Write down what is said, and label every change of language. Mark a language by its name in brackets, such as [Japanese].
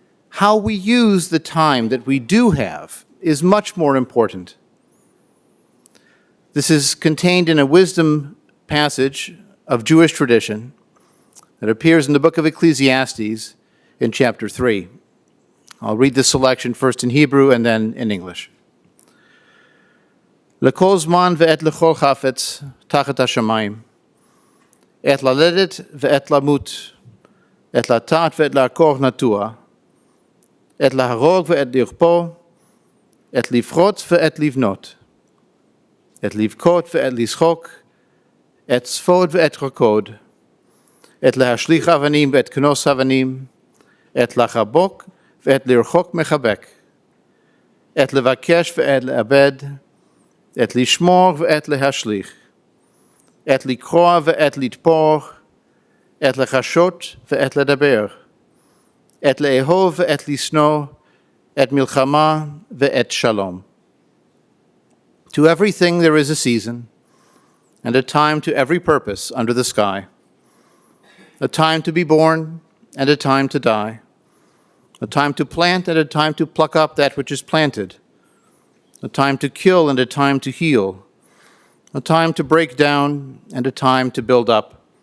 [English] How we use the time that we do have is much more important. This is contained in a wisdom passage of Jewish tradition that appears in the book of Ecclesiastes in chapter 3. I'll read this selection first in Hebrew and then in English. [Hebrew] לכל זמן ועת לכל חפץ תחת השמיים. עת ללדת ועת למות, עת לטעת ועת לעקור נטוע, עת להרוג ועת לרפוא, עת לפרוץ ועת לבנות, עת לבכות ועת לשחוק, עת צפוד ועת רקוד, עת להשליך אבנים ועת כנוס אבנים, עת לחבוק ועת לרחוק מחבק, עת לבקש ועת לאבד, עת לשמור ועת להשליך, עת לקרוע ועת לתפור, עת לחשות ועת לדבר, עת לאהוב ועת לשנוא, עת מלחמה ועת שלום. [English] To everything there is a season, and a time to every purpose under the sky. A time to be born, and a time to die. A time to plant, and a time to pluck up that which is planted. A time to kill, and a time to heal. A time to break down, and a time to build up.